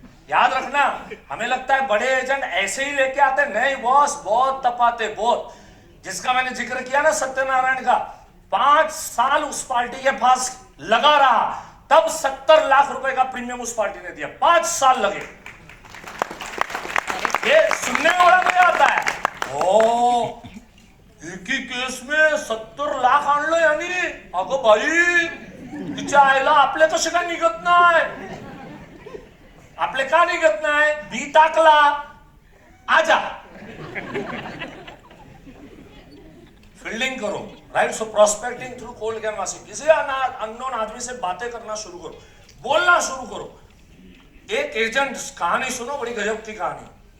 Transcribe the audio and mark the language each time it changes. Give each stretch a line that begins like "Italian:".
Hindi: याद रखना, हमें लगता है बड़े एजेंट ऐसे ही लेके आते, नहीं बॉस, बहुत तपाते, बहुत। जिसका मैंने जिक्र किया ना सत्यनारायण का, 5 साल उस पार्टी के पास लगा रहा, तब 70 लाख रुपए का प्रीमियम उस पार्टी ने दिया। 5 साल लगे। ये सुनने में बड़ा मजा आता है।
Marathi: ओ, एक ही केस में 70 लाख आणलं यांनी, अगं बाई, तिच्या आईला आपले कसे काय निघत नाही? आपले का निघत नाही? बी टाकला,
Hindi: आजा फील्डिंग करो, राइट? सो प्रोस्पेक्टिंग थ्रू कोल्ड कैनवासिंग, किसी अननोन आदमी से बातें करना शुरू करो, बोलना शुरू करो। एक एजेंट, कहानी सुनो, बड़ी गजब की कहानी।